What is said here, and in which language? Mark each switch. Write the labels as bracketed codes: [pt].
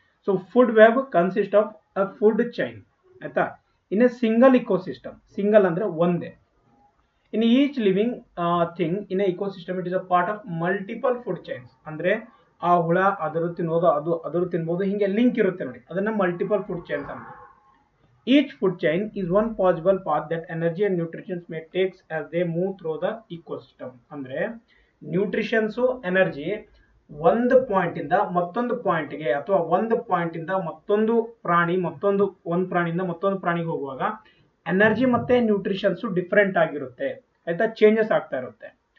[en] So food web consist of a food chain, ಆಯ್ತಾ, in a single ecosystem. [kn] Single ಅಂದ್ರೆ ಒಂದೇ. [en] In each living thing in a ecosystem it is a part of multiple food chains. [kn] ಅಂದ್ರೆ ಆ ಹುಳ ಅದರ ತಿನ್ನೋದು, ಅದು ಅದರ ತಿನ್ಬೋದು, ಹಿಂಗೆ ಲಿಂಕ್ ಇರುತ್ತೆ ನೋಡಿ, ಅದನ್ನ ಮಲ್ಟಿಪಲ್ ಫುಡ್ ಚೈನ್ಸ್ ಅಂತ. [en] Each food chain is one possible path that energy and nutrients may take as they move through the ecosystem. [kn] ಅಂದ್ರೆ ನ್ಯೂಟ್ರಿಷನ್ಸ್, ಎನರ್ಜಿ ಒಂದು ಪಾಯಿಂಟ್ ಇಂದ ಮತ್ತೊಂದು ಪಾಯಿಂಟ್ಗೆ ಅಥವಾ ಒಂದು ಪಾಯಿಂಟ್ ಇಂದ ಮತ್ತೊಂದು ಪ್ರಾಣಿ, ಒಂದು ಪ್ರಾಣಿಯಿಂದ ಮತ್ತೊಂದು ಪ್ರಾಣಿಗೆ ಹೋಗುವಾಗ ಎನರ್ಜಿ ಮತ್ತೆ ನ್ಯೂಟ್ರಿಷನ್ಸ್ ಡಿಫರೆಂಟ್ ಆಗಿರುತ್ತೆ, ಆಯ್ತಾ, ಚೇಂಜಸ್ ಆಗ್ತಾ ಇರುತ್ತೆ.